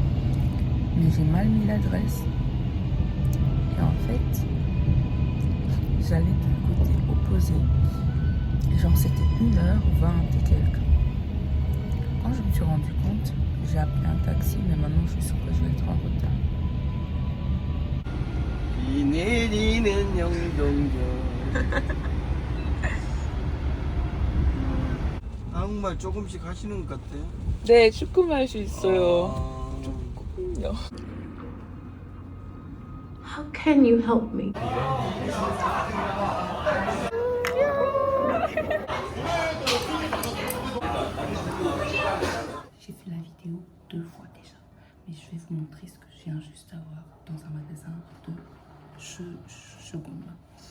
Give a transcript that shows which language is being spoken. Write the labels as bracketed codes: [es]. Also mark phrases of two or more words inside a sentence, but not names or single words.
[fr] Mais j'ai mal mis l'adresse. Et en fait, j'allais du côté opposé. Genre c'était 1h20 et quelques. Quand je me suis rendu compte, j'ai appelé un taxi, mais maintenant je suis sûre que je vais être en retard. [ko] 비 내리는 영동교 한국말 조금씩 하시는 것 같아요? 네, 조금 할 수 있어요. 아, 조금요. [en] How can you help me? [fr] J'ai fait la vidéo 2 fois déjà, mais je vais vous montrer ce que je viens juste d'avoir dans un magasin de seconde main.